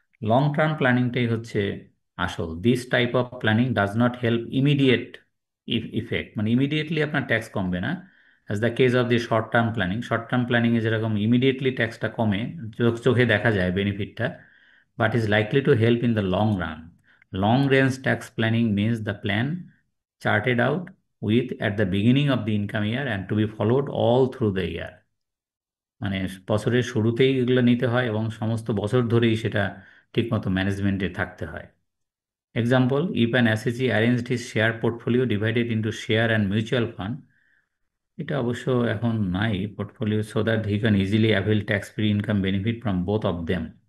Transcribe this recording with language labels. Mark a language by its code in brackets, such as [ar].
[bn] Long term প্ল্যানিংটাই হচ্ছে আসল। [en] this type of planning does not help immediate effect, [bn] মানে immediately আপনার ট্যাক্স কমবে না, [en] As the case of the short term planning. [bn] Short term প্ল্যানিংয়ে যেরকম immediately ট্যাক্সটা কমে, চোখে দেখা যায় বেনিফিটটা, [en] but is likely to help in the long run. Long range tax planning means the plan charted out with at the beginning of the income year and to be followed all through the year. [bn] মানে বছরের শুরুতেই এগুলো নিতে হয় এবং সমস্ত বছর ধরেই সেটা ঠিকমতো ম্যানেজমেন্টে থাকতে হয়। [en] example, if an SHG arranged his share portfolio divided into share and mutual fund, [bn] এটা অবশ্য এখন নাই portfolio, [en] So that he can easily avail tax free income benefit from both of them.